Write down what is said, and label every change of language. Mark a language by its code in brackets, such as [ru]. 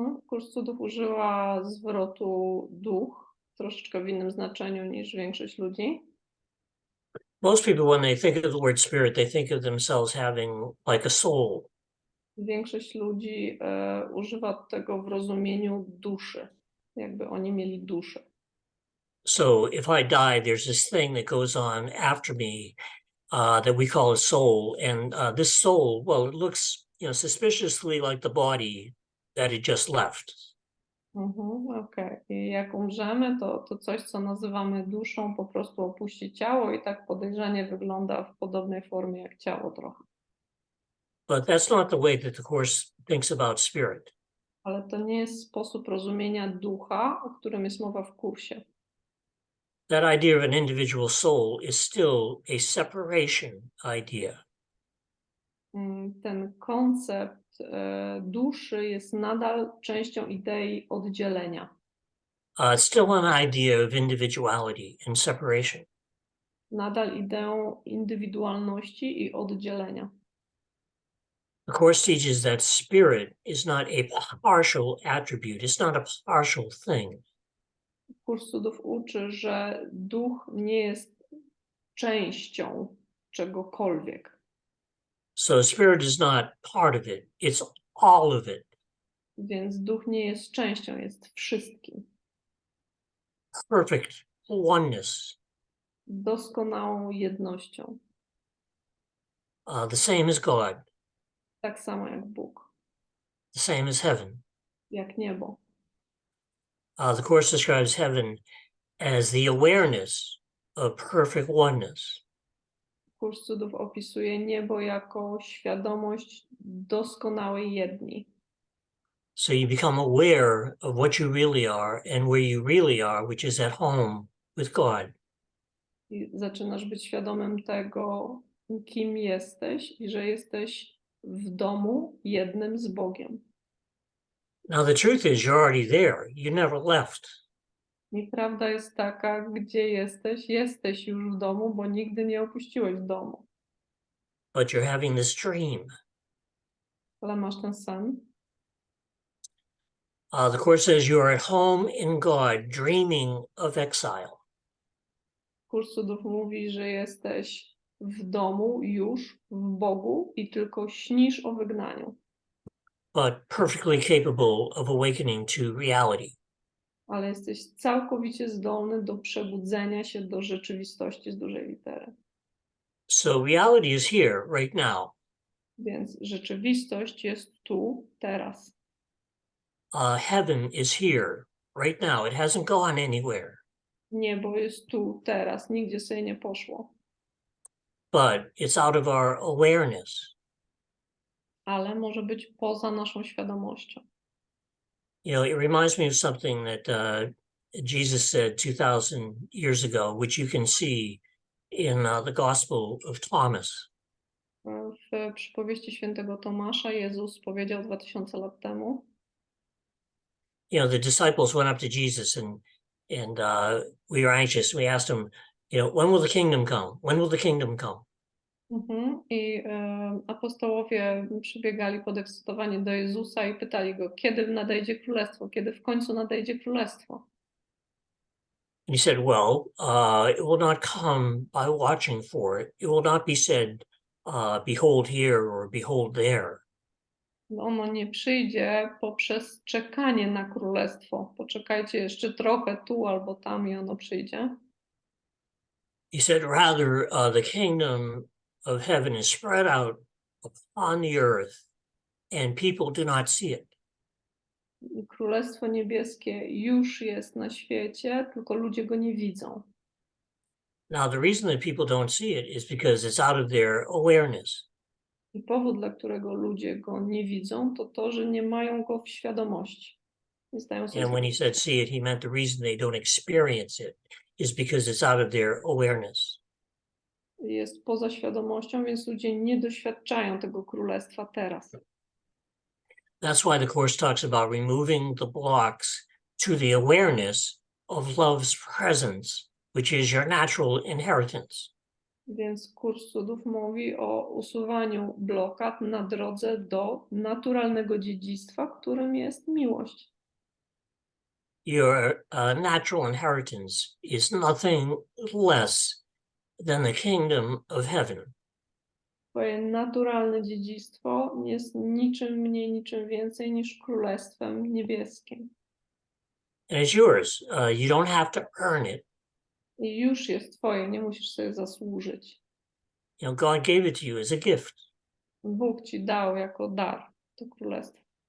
[pl] Kurs cudów użyła zwrotu duch, troszeczkę w innym znaczeniu niż większość ludzi. [en] Most people, when they think of the word spirit, they think of themselves having like a soul. [pl] Większość ludzi używa tego w rozumieniu duszy, jakby oni mieli duszę. [en] So if I die, there's this thing that goes on after me that we call a soul. And this soul, well, it looks, suspiciously like the body that it just left. [pl] Okej. I jak umrzemy, to coś, co nazywamy duszą, po prostu opuści ciało i tak podejrzanie wygląda w podobnej formie jak ciało trochę. [en] But that's not the way that the Course thinks about spirit. [pl] Ale to nie jest sposób rozumienia ducha, o którym jest mowa w kursie. [en] That idea of an individual soul is still a separation idea. [pl] Ten koncept duszy jest nadal częścią idei oddzielenia. [en] It's still an idea of individuality and separation. [pl] Nadal ideą indywidualności i oddzielenia. [en] The Course teaches that spirit is not a partial attribute. It's not a partial thing. [pl] Kurs cudów uczy, że duch nie jest częścią czegokolwiek. [en] So spirit is not part of it. It's all of it. [pl] Więc duch nie jest częścią, jest wszystkim. [en] Perfect oneness. [pl] Doskonałą jednością. [en] The same as God. [pl] Tak samo jak Bóg. [en] The same as heaven. [pl] Jak niebo. [en] The Course describes heaven as the awareness of perfect oneness. [pl] Kurs cudów opisuje niebo jako świadomość doskonałej jedni. [en] So you become aware of what you really are and where you really are, which is at home with God. [pl] I zaczynasz być świadomym tego, kim jesteś i że jesteś w domu jednym z Bogiem. [en] Now the truth is you're already there. You never left. [pl] I prawda jest taka, gdzie jesteś już w domu, bo nigdy nie opuściłeś domu. [en] But you're having this dream. [pl] Ale masz ten sen. [en] The Course says you are at home in God, dreaming of exile. [pl] Kurs cudów mówi, że jesteś w domu już, w Bogu i tylko śnisz o wygnaniu. [en] But perfectly capable of awakening to reality. [pl] Ale jesteś całkowicie zdolny do przebudzenia się do rzeczywistości z dużej litery. [en] So reality is here right now. [pl] Więc rzeczywistość jest tu, teraz. [en] Heaven is here right now. It hasn't gone anywhere. [pl] Niebo jest tu, teraz, nigdzie sobie nie poszło. [en] But it's out of our awareness. [pl] Ale może być poza naszą świadomością. [en] It reminds me of something that Jesus said 2,000 years ago, which you can see in the Gospel of Thomas. [pl] W przypowieści świętego Tomasza Jezus powiedział 2000 lat temu. [en] The disciples went up to Jesus and we were anxious. We asked him, when will the kingdom come? When will the kingdom come? [pl] I apostołowie przybiegali podekscytowani do Jezusa i pytali go, kiedy nadejdzie królestwo, kiedy w końcu nadejdzie królestwo. [en] And he said, well, it will not come by watching for it. It will not be said, behold here or behold there. [pl] Ono nie przyjdzie poprzez czekanie na królestwo. Poczekajcie jeszcze trochę tu albo tam i ono przyjdzie. [en] He said, rather, the kingdom of heaven is spread out upon the earth, and people do not see it. [pl] Królestwo niebieskie już jest na świecie, tylko ludzie go nie widzą. [en] Now, the reason that people don't see it is because it's out of their awareness. [pl] I powód, dla którego ludzie go nie widzą, to to, że nie mają go w świadomości. Nie zdają sobie [en] And when he said see it, he meant the reason they don't experience it is because it's out of their awareness. [pl] Jest poza świadomością, więc ludzie nie doświadczają tego królestwa teraz. [en] That's why the Course talks about removing the blocks to the awareness of love's presence, which is your natural inheritance. [pl] Więc kurs cudów mówi o usuwaniu blokad na drodze do naturalnego dziedzictwa, którym jest miłość. [en] Your natural inheritance is nothing less than the kingdom of heaven. [pl] Twoje naturalne dziedzictwo jest niczym mniej, niczym więcej niż królestwem niebieskim. [en] And it's yours. You don't have to earn it. [pl] I już jest twoje, nie musisz sobie zasłużyć. [en] God gave it to you as a gift. [pl] Bóg ci dał jako dar to królestwo.